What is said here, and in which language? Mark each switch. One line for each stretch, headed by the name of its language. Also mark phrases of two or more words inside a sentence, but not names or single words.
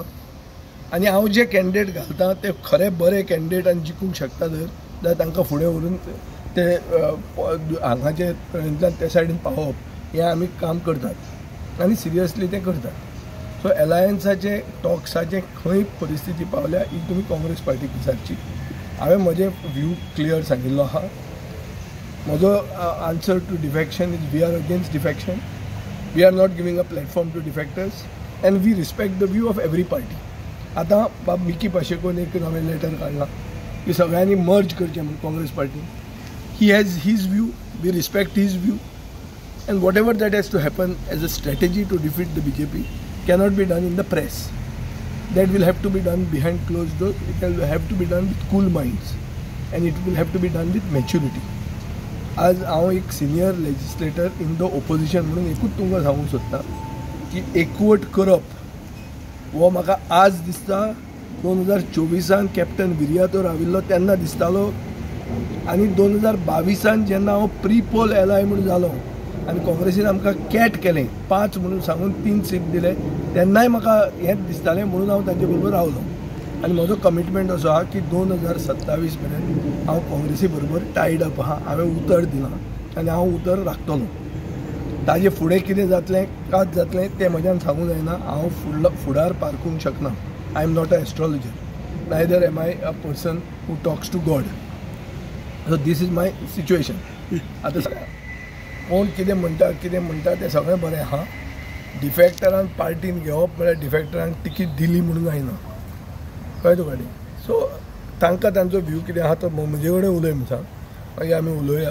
Konkani: आनी हांव जे कॅन्डिडेट घालता ते खरे बरे कॅन्डिडेट आनी जिखूंक शकता जाल्यार तांकां फुडें व्हरून ते हांगाचे ते सायडीन पावोवप हें आमी काम करतात आनी सिरियसली तें करतात. सो अलायन्साचे टॉक्साचे खंय परिस्थिती पावल्या ही तुमी काँग्रेस पार्टीक विचारची. हांवें म्हजें व्यू क्लियर सांगिल्लो आहा.
English: म्हजो answer to defection is we are against defection. We are not giving a platform to defectors and we respect the view of every party.
Konkani: आतां बाब मिकी पाशेकोन एक नवें लेटर काडलां की सगळ्यांनी मर्ज करचें म्हणून काँग्रेस पार्टी.
English: He has his view. We respect his view. And whatever that has to happen as a strategy to defeat the BJP cannot be done in the press. That will have to be done behind closed doors. It will have to be done with cool minds and it will have to be done with maturity.
Konkani: आज हांव एक
English: senior legislator in the opposition
Konkani: म्हणून एकूच तुमकां सांगूंक सोदता की एकवट करप हो म्हाका आज दिसता 2024 कॅप्टन विर्यातो राविल्लो तेन्ना दिसतालो आनी 2022 जेन्ना हांव
English: pre-poll ally
Konkani: म्हणून जालो आनी काँग्रेसीन आमकां कॅट केलें 5 म्हणून सांगून 3 सीट दिले तेन्नाय म्हाका हेंच दिसतालें म्हणून हांव तांचे बरोबर रावलो. आनी म्हजो कमिटमेंट असो आहा की 2027 मेरेन हांव काँग्रेसी बरोबर
English: tied up
Konkani: आहा. हांवें उतर दिलां आनी हांव उतर राखतलो. ताजे फुडें कितें जातलें कात जातलें तें म्हज्यान सांगूंक जायना. हांव फुडार पारखूंक शकना.
English: I am not an astrologer. Neither am I a person who talks to God. So this is my situation.
Konkani: आतां कोण कितें म्हणटा तें सगळें बरें आहा. डिफेक्टरान पार्टीन घेवप म्हळ्यार डिफेक्टरांक तिकीट दिली म्हणून जायना. कळ्ळें तुका न्ही. सो तांकां तांचो व्यू कितें आहा तो म्हजे कडेन उलय म्हणटा मागीर आमी उलोवया.